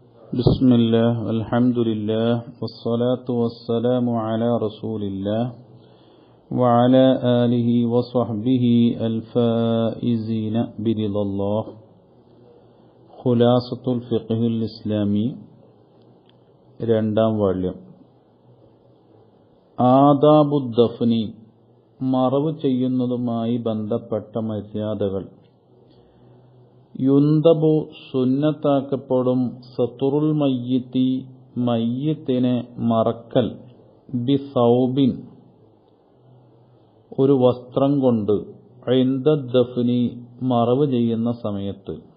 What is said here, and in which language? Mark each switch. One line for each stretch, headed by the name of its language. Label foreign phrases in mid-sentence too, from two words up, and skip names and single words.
Arabic: بسم الله والحمد لله والصلاة والسلام على رسول الله وعلى آله وصحبه الفائزين برضا الله. خلاصة الفقه الإسلامي
Malayalam: രണ്ടാം വാള്യം. ആദാബുദ്ദഫ്നി, മറവ് ചെയ്യുന്നതുമായി ബന്ധപ്പെട്ട മര്യാദകൾ. യുന്തബു, സുന്നത്താക്കപ്പെടും,
Arabic: ستر الميت,
Malayalam: മയ്യിത്തിനെ മറക്കൽ,
Arabic: بثوب,
Malayalam: ഒരു വസ്ത്രം കൊണ്ട്, ഇൻദദ്ദഫ്നി, മറവ് ചെയ്യുന്ന സമയത്ത്,